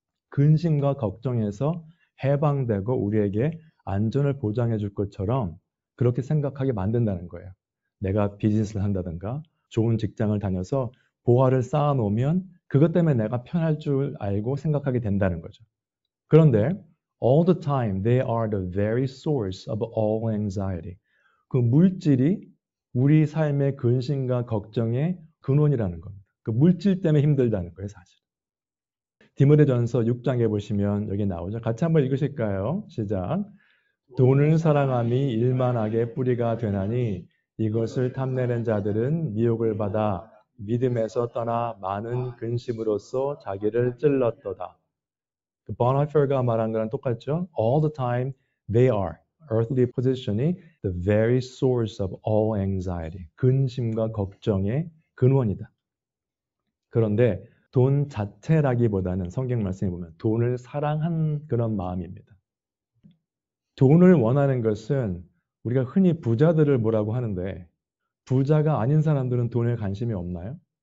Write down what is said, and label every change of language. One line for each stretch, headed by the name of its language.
Korean: 근심과 걱정에서 해방되고 우리에게 안전을 보장해 줄 것처럼 그렇게 생각하게 만든다는 거예요. 내가 비즈니스를 한다든가 좋은 직장을 다녀서 보화를 쌓아 놓으면 그것 때문에 내가 편할 줄 알고 생각하게 된다는 거죠.
English: 그런데 all the time they are the very source of all anxiety.
Korean: 그 물질이 우리 삶의 근심과 걱정의 근원이라는 겁니다. 그 물질 때문에 힘들다는 거예요, 사실. 디모데전서 6장에 보시면 여기 나오죠. 같이 한번 읽으실까요? 시작. 돈을 사랑함이 일만하게 뿌리가 되나니 이것을 탐내는 자들은 미혹을 받아 믿음에서 떠나 많은 근심으로써 자기를 찔렀도다. 보나이퍼가 말한 거랑 똑같죠?
English: All the time they are. Earthly position이 the very source of all anxiety.
Korean: 근심과 걱정의 근원이다. 그런데 돈 자체라기보다는 성경 말씀에 보면 돈을 사랑한 그런 마음입니다. 돈을 원하는 것은 우리가 흔히 부자들을 뭐라고 하는데 부자가 아닌 사람들은 돈에 관심이 없나요?